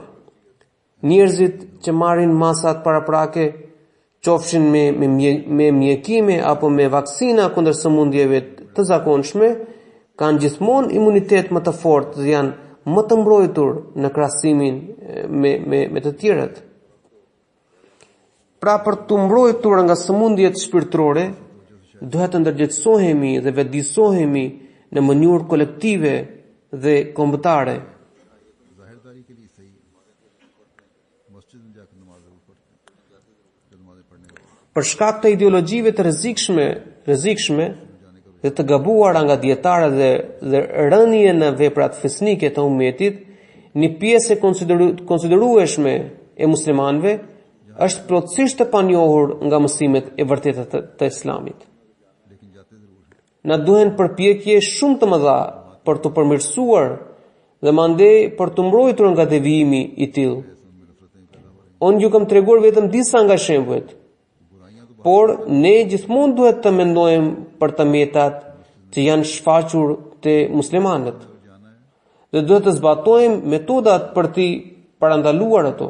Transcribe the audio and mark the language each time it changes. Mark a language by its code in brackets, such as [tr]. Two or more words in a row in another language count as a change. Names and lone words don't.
[sq] Njerëzit që marrin masat paraprake, qofshin me mjekime apo me vaksina kundër sëmundjeve të zakonshme, kanë gjithmonë imunitet më të fortë dhe janë më të mbrojtur në krahasimin me të tjerët. Pra për të mbrojtur nga sëmundjet shpirtërore, duhet të ndërgjegjësohemi dhe vetëdijsohemi në mënyrë kolektive dhe kombëtare. [ur] ظاہرداری کے لیے صحیح مسجد میں جاکر نماز ضرور پڑھتے ہیں جب نمازیں پڑھنے کے بعد [sq] Për shkak të ideologjive të rrezikshme dhe të gabuara nga dietarët dhe rënje në veprat fesnike të ummetit, një pjesë e konsiderueshme e muslimanëve është plotësisht e panjohur nga mësimet e vërteta të Islamit. [ur] لیکن جاتے ضرور ہیں [sq] Na duhen përpjekje shumë të mëdha për të përmirësuar dhe mandej për të mbrojtur nga devijimi i tillë. Unë ju kam treguar vetëm disa nga shembujt, por ne gjithmonë duhet të mendojmë për të metat që janë shfaqur te muslimanët dhe duhet të zbatojmë metodat për t'i parandaluar ato.